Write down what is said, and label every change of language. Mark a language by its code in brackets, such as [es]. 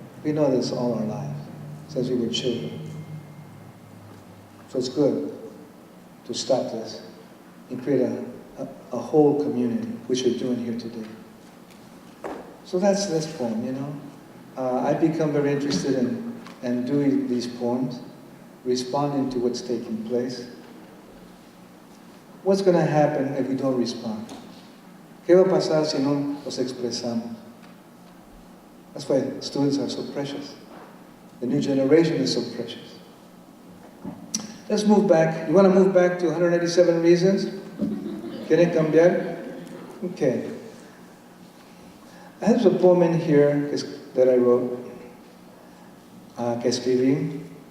[en] We know this all our lives, since we were children. So it's good to stop this and create a whole community, which we're doing here today. So that's this poem, you know. I've become very interested in doing these poems, responding to what's taking place. What's going to happen if we don't respond? [es] ¿Qué va a pasar si no los expresamos? [en] That's why students are so precious. The new generation is so precious. Let's move back. You want to move back to 187 Reasons? [es] ¿Quieren cambiar? [en] Okay. I have a poem in here that I wrote, [es] que escribí.